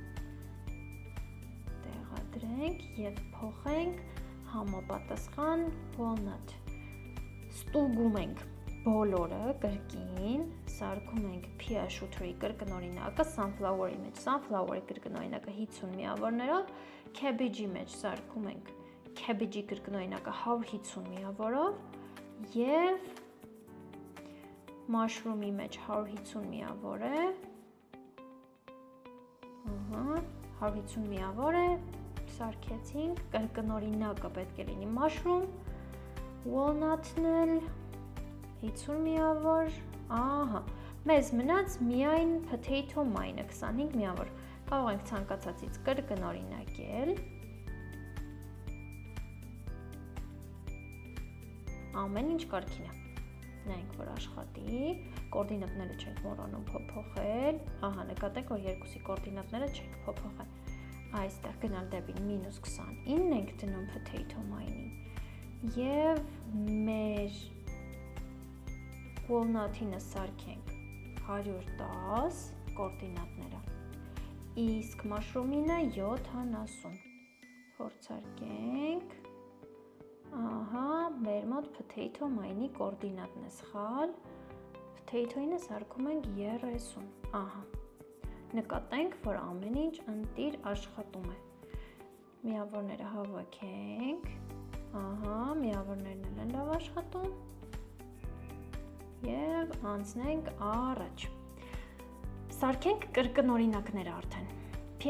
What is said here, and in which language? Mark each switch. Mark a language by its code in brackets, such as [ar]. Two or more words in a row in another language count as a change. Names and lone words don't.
[hy] տեղադրենք եւ փոխենք համապատասխան walnut։ Ստուգում ենք բոլորը կրկին, սարքում ենք [en] pea shooter-ի [hy] կրկնօրինակը sunflower-ի մեջ, sunflower-ի կրկնօրինակը 50 միավորներով, cabbage-ի մեջ սարքում ենք cabbage-ի կրկնօրինակը 150 միավորով եւ mushroom-ի մեջ 150 միավոր է, 150 միավոր է, սարքեցինք, կրկնօրինակը պետք է լինի mushroom, walnut-ն էլ 50 միավոր, մեզ մնաց միայն [en] potato mine-ը [hy] 25 միավոր, կարող ենք ցանկացածից կրկնօրինակել, ամեն ինչ կարգին է, նայենք, որ աշխատի, կորդինատները չենք մոռանում փոփոխել, նկատենք, որ երկուսի կորդինատները չենք փոփոխել, այստեղ գնալ դեպին -29 ենք դնում [en] potato mine-ին [hy] և մեր walnut-ինը սարքենք 110 կորդինատները, իսկ mushroom-ինը 70, փորձարկենք, մեր մոտ [en] potato mine-ի [hy] կորդինատն է սխալ, potato-ինը սարքում ենք 30, նկատենք, որ ամեն ինչ ընտիր աշխատում է, միավորները հավաքենք, միավորներն էլ են լավ աշխատում, և անցնենք առաջ։ Սարքենք կրկնօրինակները արդեն։ Pea